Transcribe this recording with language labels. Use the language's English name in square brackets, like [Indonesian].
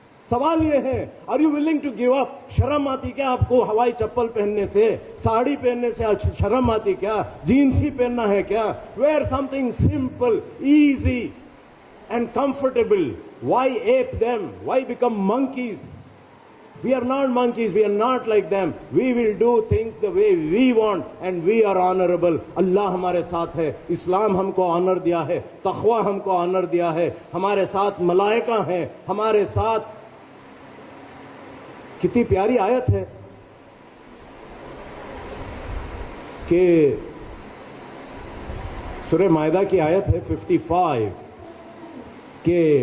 [Hindi] सवाल ये है, [English] Are you willing to give up? [Hindi] शर्म आती क्या आपको हवाई चप्पल पहनने से? साड़ी पहनने से शर्म आती क्या? जीन्स ही पहनना है क्या? [English] Wear something simple, easy and comfortable. Why ape them? Why become monkeys? We are not monkeys, we are not like them. We will do things the way we want and we are honorable. [Hindi] अल्लाह हमारे साथ है, इस्लाम हमको honour दिया है, तक़वा हमको honour दिया है, हमारे साथ मलाइका हैं, हमारे साथ। कितनी प्यारी आयत है कि सूरह मायदा की आयत है 55 के